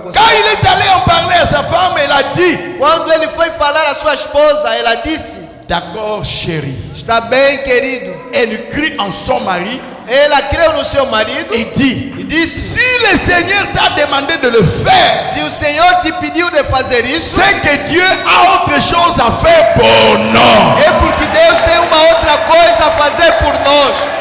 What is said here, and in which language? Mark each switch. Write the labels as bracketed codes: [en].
[fr] Quand il est allé en parler à sa femme, elle a dit, [pt] Quando ele foi falar à sua esposa, ela disse: [fr] d'accord chérie. [pt] está bem, querido. [fr] Elle crie en son mari [pt] Ela creu no seu marido [fr] et dit, [pt] e disse: [fr] si le Seigneur t'a demandé de le faire, [pt] se o Senhor te pediu de fazer isso, [fr] c'est que Dieu a autre chose à faire pour nous. [pt] é porque Deus tem uma outra coisa a fazer por nós.